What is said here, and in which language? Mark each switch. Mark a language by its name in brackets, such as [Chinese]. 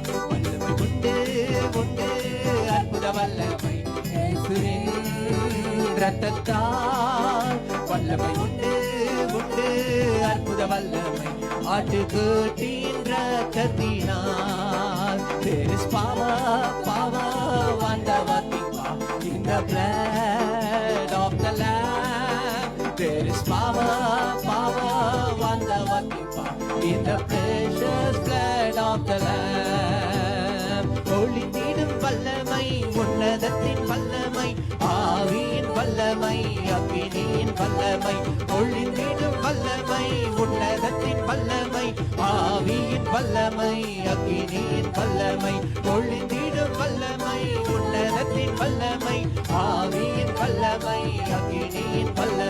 [Tamil] வல்லமை உண்டு உண்டு அற்புத வல்லமை இயேசுவின் இரத்தத்தால். வல்லமை உண்டு உண்டு அற்புத வல்லமை ஆட்டுக்குட்டியின் இரத்தத்தினால். [English] There is power, power, wonder working power in the blood of the Lamb. There is power, power, wonder working power in the precious blood of the Lamb. [Tamil] ஒளிந்திடும் வல்லமை, உன்னதத்தின் வல்லமை, ஆவியின் வல்லமை, அக்கினியின் வல்லமை. ஒளிந்திடும் வல்லமை, உன்னதத்தின் வல்லமை, ஆவியின் வல்லமை, அக்கினியின் வல்லமை. ஒளிந்திடும் வல்லமை, உன்னதத்தின் வல்லமை, ஆவியின் வல்லமை, அக்கினியின் வல்லமை. ஒளிந்திடும் வல்லமை, உன்னதத்தின் வல்லமை,